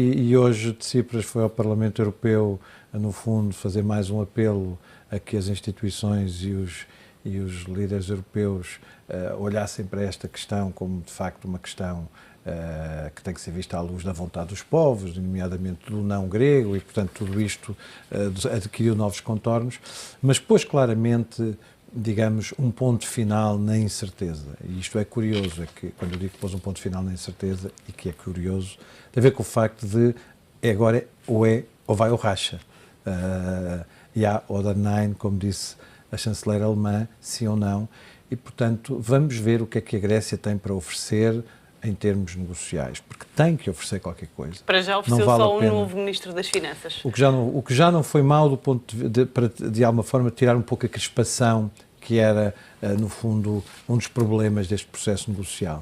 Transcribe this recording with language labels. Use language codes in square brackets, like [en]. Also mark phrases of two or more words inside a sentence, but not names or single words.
[pt] e hoje Tsipras foi ao Parlamento Europeu, no fundo, fazer mais um apelo a que as instituições e os líderes europeus olhassem para esta questão como, de facto, uma questão que tem que ser vista à luz da vontade dos povos, nomeadamente do não grego, e, portanto, tudo isto adquiriu novos contornos, mas pôs claramente, digamos, um ponto final na incerteza. E isto é curioso, é que, quando eu digo que pôs um ponto final na incerteza, e que é curioso, tem a ver com o facto de agora ou vai ou racha. [de] Ja oder nein, [pt] como disse a chanceler alemã, sim ou não, e, portanto, vamos ver o que é que a Grécia tem para oferecer em termos negociais, porque tem que oferecer qualquer coisa. Para já ofereceu vale só um novo Ministro das Finanças. O que já não foi mau do ponto para, de alguma forma, tirar um pouco a crispação que era, no fundo, um dos problemas deste processo negocial.